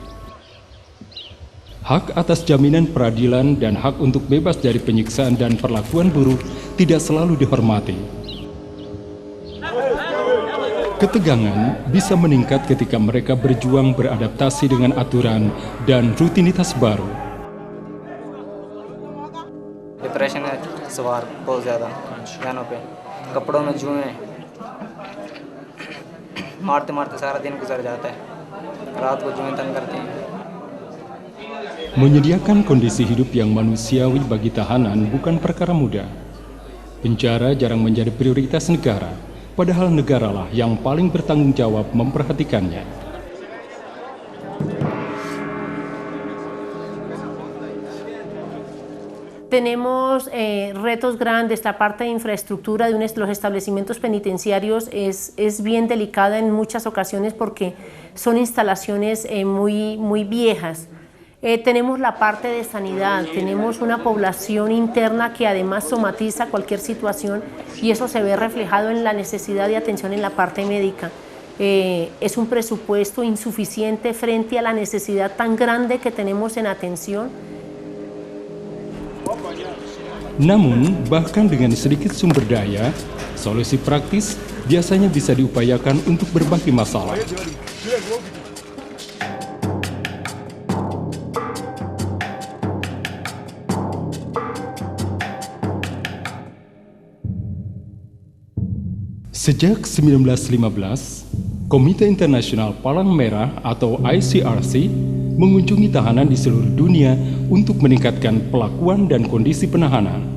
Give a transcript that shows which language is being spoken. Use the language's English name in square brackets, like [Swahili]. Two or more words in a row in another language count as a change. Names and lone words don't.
[Indonesian] Hak atas jaminan peradilan dan hak untuk bebas dari penyiksaan dan perlakuan buruk tidak selalu dihormati. Ketegangan bisa meningkat ketika mereka berjuang beradaptasi dengan aturan dan rutinitas baru. [Hindi] डिप्रेशन है सवार बहुत ज़्यादा यहाँ पे कपड़ों में जुएं मारते मारते सारा दिन गुजर जाता है रात को जुएं तंग करते हैं. [Indonesian] Menyediakan kondisi hidup yang manusiawi bagi tahanan bukan perkara mudah. Penjara jarang menjadi prioritas negara, padahal negaralah yang paling bertanggung jawab memperhatikannya. [Spanish] Tenemos retos grandes. La parte de infraestructura de los establecimientos penitenciarios es bien delicada en muchas ocasiones porque son instalaciones muy viejas. Tenemos la parte de sanidad, tenemos una población interna que además somatiza cualquier situación y eso se ve reflejado en la necesidad de atención en la parte médica. Es un presupuesto insuficiente frente a la necesidad tan grande que tenemos en atención. [Indonesian] Namun, bahkan dengan sedikit sumber daya, solusi praktis biasanya bisa diupayakan untuk berbagai masalah. Sejak 1915, Komite Internasional Palang Merah atau ICRC mengunjungi tahanan di seluruh dunia untuk meningkatkan pelakuan dan kondisi penahanan.